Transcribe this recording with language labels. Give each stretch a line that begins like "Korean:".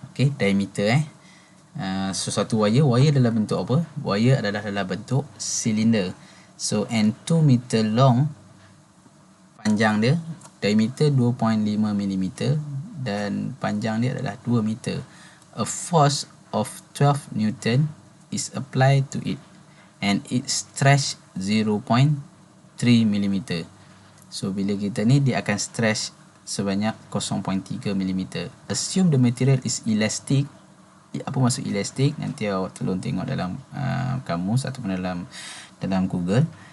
Malay: Okay, diameter sesuatu wire adalah bentuk apa? Wire adalah dalam bentuk silinder.
English: So and 2 meter long
Malay: panjang dia, diameter 2.5 mm dan panjang dia adalah 2 meter.
English: A force of 12 Newton is applied to it and it stretch 0.3 mm.
Malay: So bila kita ni, dia akan stretch sebanyak 0.3 mm.
English: Assume the material is elastic.
Malay: Apa maksud elastic? Nanti awak tolong tengok dalam kamus ataupun dalam Google.